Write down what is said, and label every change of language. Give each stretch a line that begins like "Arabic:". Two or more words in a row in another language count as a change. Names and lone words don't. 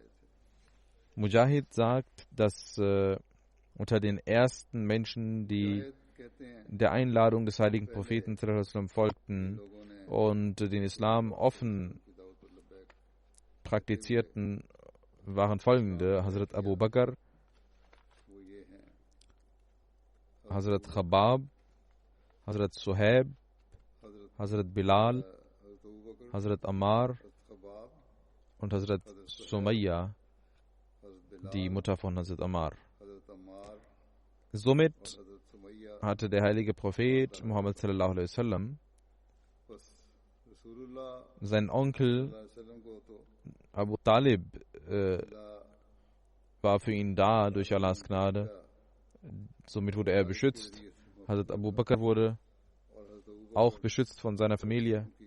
German: Mujahid sagt, dass unter den ersten Menschen, die der Einladung des heiligen Propheten folgten und den Islam offen praktizierten, waren folgende: Hazrat Abu Bakr, Hazrat Khabab, Hazrat Suhaib, Hazrat Bilal, Hazrat Ammar und Hazrat Sumayya, die Mutter von Hazrat Ammar. Somit hatte der heilige Prophet Muhammad
Arabic: صلى الله عليه وسلم
German: sein Onkel Abu Talib war für ihn da durch Allahs Gnade. Somit wurde er beschützt. Hazrat Abu Bakr wurde auch beschützt von seiner Familie.